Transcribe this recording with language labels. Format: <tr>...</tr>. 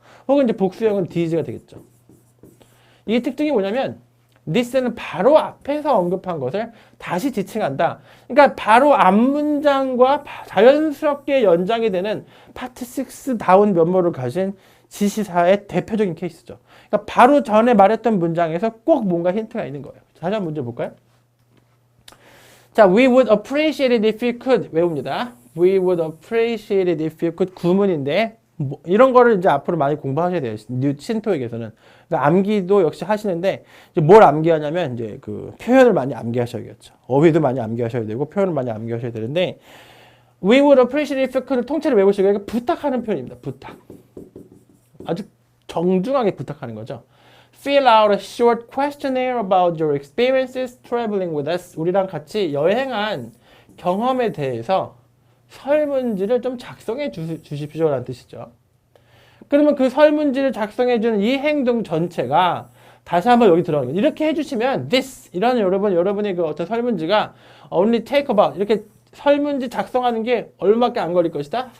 <ko>혹은 이제 복수형은 this가 되겠죠. 이 특징이 뭐냐면 this는 바로 앞에서 언급한 것을 다시 지칭한다. 그러니까 바로 앞문장과 자연스럽게 연장이 되는 파트 6다운 면모를 가진 지시사의 대표적인 케이스죠. 그러니까 바로 전에 말했던 문장에서 꼭 뭔가 힌트가 있는 거예요. 다시 한번 문제 볼까요?</ko> <en>자, we would appreciate it if you could 외웁니다. We would appreciate it if you could</en> <ko>구문인데 뭐 이런 거를 이제 앞으로 많이 공부하셔야 돼요. 신토익에서는. 그러니까 암기도 역시 하시는데 이제 뭘 암기하냐면 이제 그 표현을 많이 암기하셔야겠죠. 어휘도 많이 암기하셔야 되고 표현을 많이 암기하셔야 되는데</ko> <en>we would appreciate it if you could</en> <ko>통째로 외우시고 이게 부탁하는 표현입니다. 부탁. 아주 정중하게 부탁하는 거죠.</ko> <en>Fill out a short questionnaire about your experiences traveling with us.</en> <ko>우리랑 같이 여행한 경험에 대해서 설문지를 좀 작성해 주십시오라는 뜻이죠. 그러면 그 설문지를 작성해 주는 이 행동 전체가 다시 한번 여기 들어가는 거예요. 이렇게 해주시면 this 이런 여러분의 그 어떤 설문지가</ko> <en>only take about</en> <ko>이렇게 설문지 작성하는 게 얼마밖에 안 걸릴 것이다.</ko>